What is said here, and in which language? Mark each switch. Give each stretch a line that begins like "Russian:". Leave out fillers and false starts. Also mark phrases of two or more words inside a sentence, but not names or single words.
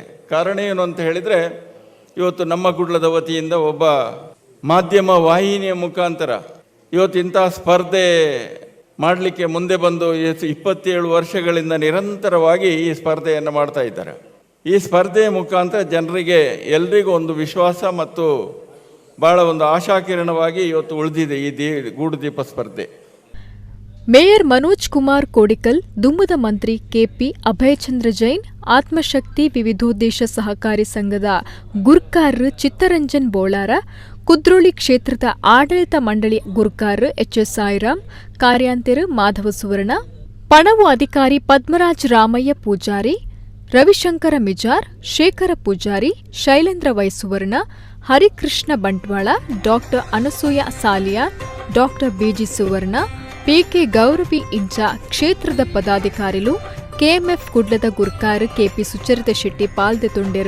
Kannada: ಕಾರಣ ಏನು ಅಂತ ಹೇಳಿದರೆ ಇವತ್ತು ನಮ್ಮ ಕುಡ್ಲದ ವತಿಯಿಂದ ಒಬ್ಬ ಮಾಧ್ಯಮ ವಾಹಿನಿಯ ಮುಖಾಂತರ ಇವತ್ತು ಇಂತಹ ಸ್ಪರ್ಧೆ ಮಾಡಲಿಕ್ಕೆ ಮುಂದೆ ಬಂದು 27 ವರ್ಷಗಳಿಂದ ನಿರಂತರವಾಗಿ ಈ ಸ್ಪರ್ಧೆಯನ್ನು ಮಾಡ್ತಾ ಇದ್ದಾರೆ. ಈ ಸ್ಪರ್ಧೆಯ ಮುಖಾಂತರ ಜನರಿಗೆ ಎಲ್ರಿಗೂ ಒಂದು ವಿಶ್ವಾಸ ಮತ್ತು ಭಾಳ ಒಂದು ಆಶಾಕಿರಣವಾಗಿ ಇವತ್ತು ಉಳಿದಿದೆ ಈ ಗೂಡುದೀಪ ಸ್ಪರ್ಧೆ.
Tulu: ಮೇಯರ್ ಮನೋಜ್ ಕುಮಾರ್ ಕೋಡಿಕಲ್, ದುಂಬುದ ಮಂತ್ರಿ ಕೆಪಿ ಅಭಯಚಂದ್ರ ಜೈನ್, ಆತ್ಮಶಕ್ತಿ ವಿವಿಧೋದ್ದೇಶ ಸಹಕಾರಿ ಸಂಘದ ಗುರ್ಕಾರ್ ಚಿತ್ತರಂಜನ್ ಬೋಳಾರ, ಕುದ್ರೋಳಿ ಕ್ಷೇತ್ರದ ಆಡಳಿತ ಮಂಡಳಿ ಗುರ್ಕಾರ್ ಎಚ್ಎಸ್ ಸಾಯಿರಾಮ್, ಕಾರ್ಯಾಂತರ ಮಾಧವ ಸುವರ್ಣ, ಪಣವು ಅಧಿಕಾರಿ ಪದ್ಮರಾಜ್ ರಾಮಯ್ಯ ಪೂಜಾರಿ, ರವಿಶಂಕರ ಮಿಜಾರ್, ಶೇಖರ ಪೂಜಾರಿ, ಶೈಲೇಂದ್ರ ವೈಸುವರ್ಣ, ಹರಿಕೃಷ್ಣ ಬಂಟ್ವಾಳ, ಡಾಕ್ಟರ್ ಅನಸೂಯ ಸಾಲಿಯಾರ್, ಡಾಕ್ಟರ್ ಬಿಜಿ ಸುವರ್ಣ, ಪಿಕೆ ಗೌರವಿ ಇಂಚ ಕ್ಷೇತ್ರದ ಪದಾಧಿಕಾರಿಗಳು, ಕೆಎಂಎಫ್ ಕುಡ್ಲದ ಗುರ್ಕಾರ್ ಕೆಪಿ ಸುಚರಿತ ಶೆಟ್ಟಿ ಪಾಲ್ದೆ ತೊಂಡೆರು.